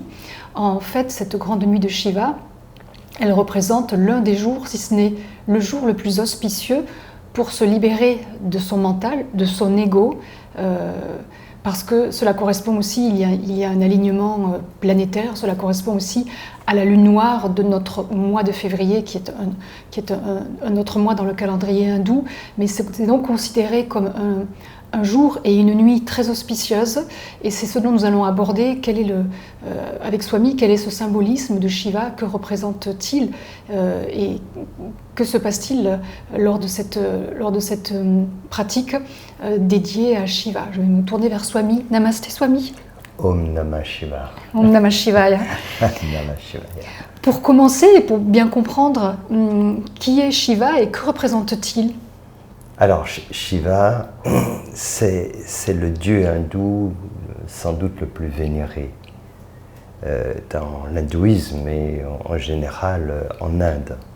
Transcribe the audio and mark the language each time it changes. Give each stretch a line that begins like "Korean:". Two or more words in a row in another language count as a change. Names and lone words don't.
French: En fait, cette grande nuit de Shiva, elle représente l'un des jours, si ce n'est le jour le plus auspicieux pour se libérer de son mental, de son ego, parce que cela correspond aussi, il y a un alignement planétaire, cela correspond aussi à la lune noire de notre mois de février, qui est un autre mois dans le calendrier hindou, mais c'est donc considéré comme un jour et une nuit très auspicieuse, et c'est ce dont nous allons aborder. Avec Swami, quel est ce symbolisme de Shiva, que représente-t-il et que se passe-t-il lors de cette pratique dédiée à Shiva. Je vais me tourner vers Swami. Namasté Swami.
Sanskrit: Om Namah Shivaya. Om Namah Shivaya. Namah Shivaya.
French: Pour commencer et pour bien comprendre qui est Shiva et que représente-t-il? Alors, Shiva, c'est le dieu hindou sans doute le plus vénéré dans l'hindouisme et en général en Inde.